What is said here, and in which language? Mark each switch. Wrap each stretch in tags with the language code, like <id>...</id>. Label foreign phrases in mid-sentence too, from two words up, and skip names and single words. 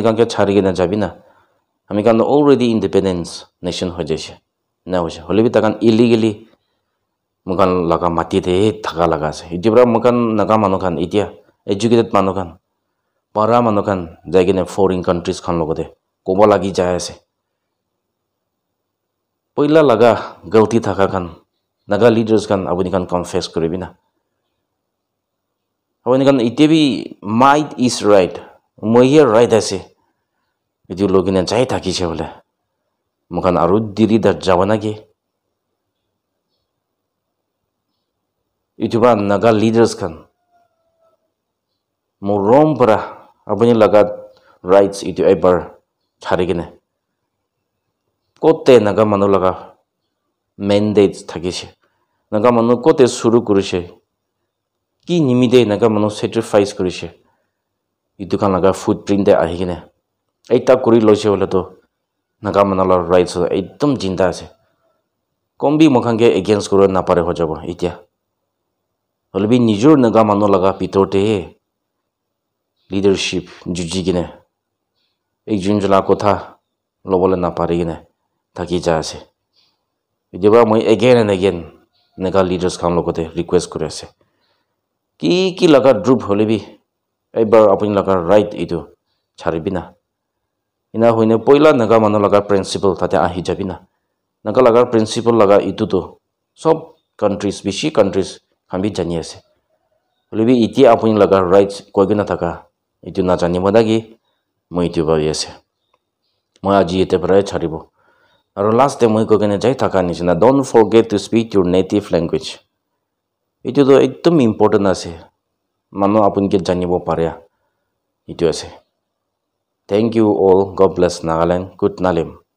<nag>কানকে ছাড়ি কিনে যাবি না আমি কান</nag> <en>already independence nation</en> <nag>হৈ যাইছে না হৈছে হ'লে বি তাকান ইলিগেলি মোকান লগা মাটিতে থাকা লগা আছে এতিয়া পৰা মোকান নাগা মানুহ খান এতিয়া এডুকেটেড মানুহ খান পঢ়া মানুহ খান যাই কিনে</nag> <en>foreign countries</en> <nag>খান লগতে ক'ব লাগি যাই আছে পইলা লগা গলতি থাকা খান নাগা লিডাৰ্ছ খান আপুনি খান কনফেছ কৰিবি না Hawani kan itebi</nag> <en>might is right.</en> <nag>Moi here right ase. Itu login jai thaki che bole. Mukan aru diri dar jawana ge. Itu ba naga leaders kan. Morom para apuni lagat rights itu ever chari gine. Kote naga manu laga mandates thaki che. Naga manu kote suru kurishe. Ki nimide naga manu sacrifice kurishe. Itu kan naga footprint de ahi gine. Eita kuri loise bole to naga manu la rights ekdom jinda ase. Kombi mukhange against kuro na pare ho jabo itia. Holbi nijur naga manu laga pitote leadership juji gine. Ekjun jala kotha lobole na pare gine thaki ja ase. Idiba moi</nag> <en>again and again</en> <nag>naga leaders kan logote request kure ase. Ki laga group holebi ebar apuni laga right itu charibina. Ina hoine poila naga manu laga principle tate ahi jabina. Naga laga principle laga itu to sob countries bishi countries khambi jani ase. Holebi iti apuni laga rights koigina thaka itu na jani modagi moi itu bari ase. Moi aji ete pray charibo. Aru last time moi koigina jai thaka nisina</nag> <en>don't forget to speak your native language.</en> <nag>Itu to ekdom important ase. Manu apun ke janibo pare itu ase.</nag> <en>Thank you all. God bless Nagaland. Good Nalim.</en>